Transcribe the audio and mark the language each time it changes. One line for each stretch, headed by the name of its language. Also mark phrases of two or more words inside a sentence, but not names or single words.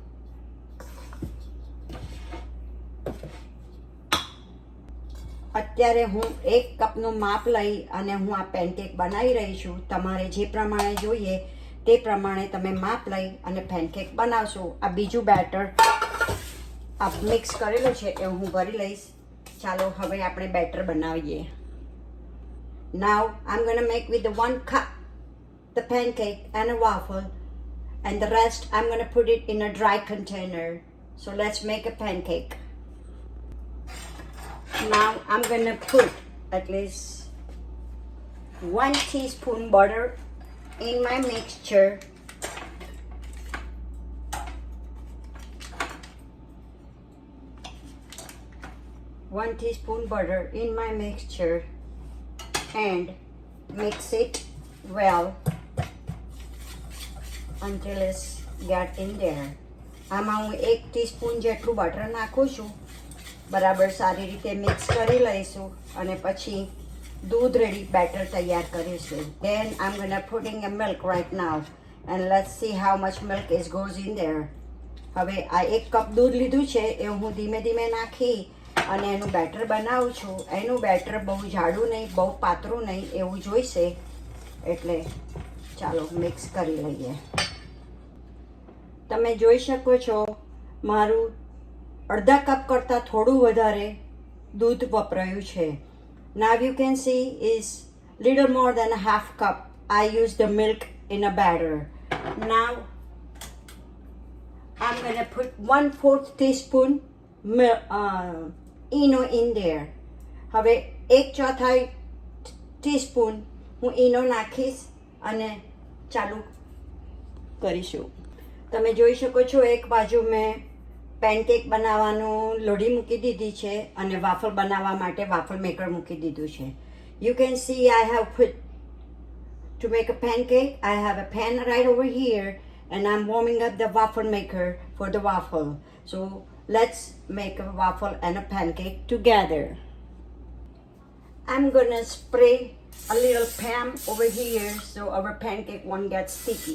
Gujarati: અત્યારે હું 1 કપનું માપ લઈ અને હું આ પેનકેક બનાવી રહી છું. તમારે જે પ્રમાણે જોઈએ તે પ્રમાણે તમે માપ લઈ અને પેનકેક બનાવશો. આ બીજું બેટર આ મિક્સ કરેલું છે એ હું ભરી લઈશ. ચાલો હવે આપણે બેટર બનાવીએ.
English: Now I'm going to make with the 1 cup the pancake and a waffle, and the rest I'm going to put it in a dry container. So let's make a pancake. Now I'm going to put at least 1 teaspoon butter in my mixture. One teaspoon butter in my mixture and mix it well until it's get in there.
Gujarati: આમાં હું 1 ટીસ્પૂન જેટલું બટર નાખું છું. બરાબર સારી રીતે મિક્સ કરી લઈશું અને પછી દૂધ રેડી બેટર તૈયાર કરીશું.
English: Then I'm gonna putting a milk right now and let's see how much milk is goes in there.
Gujarati: હવે આ 1 કપ દૂધ લીધું છે એ હું ધીમે ધીમે નાખી અને એનું બેટર બનાવું છું. એનું બેટર બહુ જાડું નહીં, બહુ પાતળું નહીં, એવું જોઈશે. એટલે ચાલો મિક્સ કરી લઈએ. તમે જોઈ શકો છો મારું અડધા કપ કરતાં થોડું વધારે દૂધ વપરાયું છે.
English: Now you can see is little more than a half cup I use the milk in a batter. Now I'm going to put 1/4 teaspoon eno in there.
Gujarati: હવે 1/4 ટીસ્પૂન હું ઈનો નાખીશ અને ચાલુ કરીશું. તમે જોઈ શકો છો એક બાજુ મેં પેનકેક બનાવવાનું લોઢી મૂકી દીધી છે અને વાફલ બનાવવા માટે
English: waffle maker
Gujarati: મૂકી દીધું છે.
English: You can see I have put, to make a pancake, I have a pan right over here and I'm warming up the waffle maker for the waffle. So let's make a waffle and a pancake together. I'm gonna spray a little Pam over here so our pancake won't get sticky.